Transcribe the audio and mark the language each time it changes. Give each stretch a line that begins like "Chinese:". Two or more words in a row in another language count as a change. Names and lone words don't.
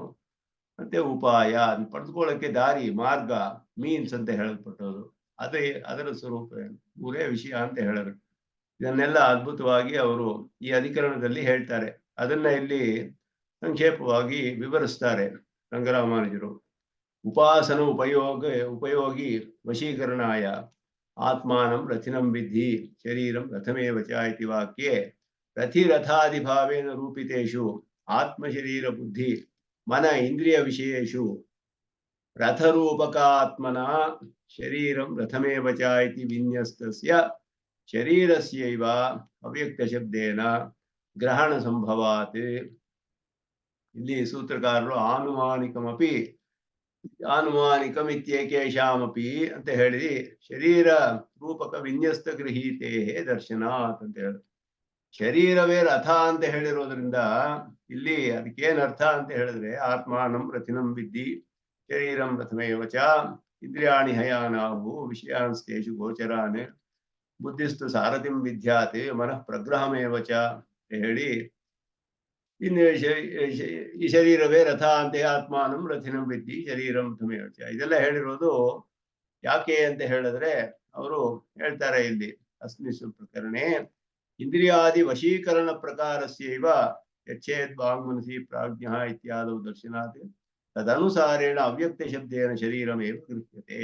Kannada: ಮತ್ತೆ ಉಪಾಯ ಪಡೆದುಕೊಳ್ಳಕ್ಕೆ ದಾರಿ, ಮಾರ್ಗ, ಮೀನ್ಸ್ ಅಂತ ಹೇಳಲ್ಪಟ್ಟದು. ಅದರ ಸ್ವರೂಪವೇನು. 3 ವಿಷಯ ಅಂತ ಹೇಳಿದ್ರು. ಇದನ್ನೆಲ್ಲ ಅದ್ಭುತವಾಗಿ ಅವರು ಈ ಅಧಿಕರಣದಲ್ಲಿ ಹೇಳ್ತಾರೆ. ಅದನ್ನ ಇಲ್ಲಿ ಸಂಕ್ಷೇಪವಾಗಿ ವಿವರಿಸ್ತಾರೆ ರಂಗರಾಮಾನುಜರು.
Sanskrit: ಉಪಾಸನ ಉಪಯೋಗಿ ವಶೀಕರಣಾಯ ಆತ್ಮಾನಂ ರಥಿನಂ ವಿದ್ಧಿ ಶರೀರಂ ರಥಮೇವ ಚ ಇತಿ ವಾಕ್ಯೆ ರಥಿರಥಾದಿಭಾವೇನ ರೂಪಿತೇಷು ಆತ್ಮಶರೀರ ಬುದ್ಧಿ ಮನ ಇಂದ್ರಿಯ ವಿಷಯೇಷು ರಥರೂಪಕಾತ್ಮನ ಶರೀರಂ ರಥಮೇವ ಚ ಇತಿ ವಿನ್ಯಸ್ತಸ್ಯ ಶರೀರಸ್ಯೈವ ಅವ್ಯಕ್ತ ಶಬ್ದೇನ ಗ್ರಹಣ ಸಂಭವಾತ್.
Kannada: ಇಲ್ಲಿ ಸೂತ್ರಕಾರರು ಆನುಮಾನಿಕಮಿತ್ಯೇಕೇಷಾಮಪಿ ಅಂತ ಹೇಳಿ
Sanskrit: ಶರೀರ ರೂಪಕ ವಿನ್ಯಸ್ತ ಗೃಹೀತೆ ದರ್ಶನಾತ್
Kannada: ಅಂತ ಹೇಳಿ ಶರೀರವೇ ರಥ ಅಂತ ಹೇಳಿರೋದ್ರಿಂದ ಇಲ್ಲಿ ಅದಕ್ಕೇನ್ ಅರ್ಥ ಅಂತ ಹೇಳಿದ್ರೆ,
Sanskrit: ಆತ್ಮಾನಂ ರಥಿನಂ ವಿದ್ಧಿ ಶರೀರಂ ರಥಮೇವ ಚ ಇಂದ್ರಿಯಾಣಿ ಹಯಾನಾಹು ವಿಷಯಾಂಸ್ತೇಷು ಗೋಚರಾನ್ ಬುದ್ಧಿಸ್ತು ಸಾರಥಿಂ ವಿದ್ಯಾತ್ ಮನಃ ಪ್ರಗ್ರಹಮೇವ ಚ
Kannada: ಅಂತ ಹೇಳಿ, ಇನ್ನು ಈ ಶರೀರವೇ ರಥ ಅಂತೆ
Sanskrit: ಆತ್ಮಾನಂ ರಥಿನಂ ವಿದ್ಧಿ ಶರೀರಂ ರಥಮೇವ ಚ.
Kannada: ಇದೆಲ್ಲ ಹೇಳಿರೋದು ಯಾಕೆ ಅಂತ ಹೇಳಿದ್ರೆ ಅವರು ಹೇಳ್ತಾರೆ ಇಲ್ಲಿ
Sanskrit: ಅಸ್ಮಿನ್ ಪ್ರಕರಣೆ ಇಂದ್ರಿಯಾದಿ ವಶೀಕರಣ ಪ್ರಕಾರಸ್ಯೈವ ಯಚ್ಛೇದ್ ವಾಂಗ್ಮನಸಿ ಪ್ರಾಜ್ಞಃ ಇತ್ಯಾದೌ ದರ್ಶನಾತ್ ತದನುಸಾರೇಣ ಅವ್ಯಕ್ತ ಶಬ್ದೇನ ಶರೀರಮೇವ ಗೃಹ್ಯತೆ.